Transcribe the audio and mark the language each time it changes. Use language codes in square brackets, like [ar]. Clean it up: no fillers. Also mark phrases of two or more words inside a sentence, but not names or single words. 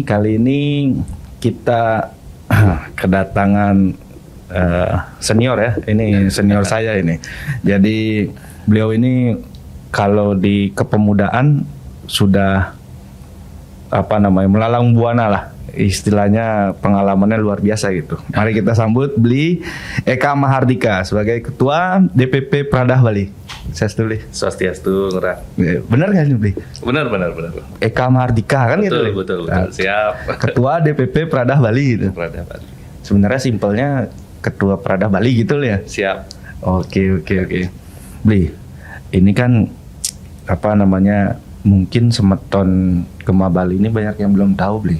[id] Kali ini kita kedatangan senior ya. Ini senior saya ini. Jadi beliau ini kalau di kepemudaan sudah melalang buana lah. Istilahnya pengalamannya luar biasa gitu. Mari kita sambut Bli Eka Mahardika sebagai Ketua DPP Pradah Bali. Swastiastu, Ngurah. Benar kan Bli? Benar. Eka Mahardika kan betul, gitu. Betul. Siap. Ketua DPP Pradah Bali gitu. Pradah Bali. Sebenarnya simpelnya Ketua Pradah Bali gitu ya. Siap. Oke. Bli, ini kan mungkin Semeton Gema Bali ini banyak yang belum tahu Bli.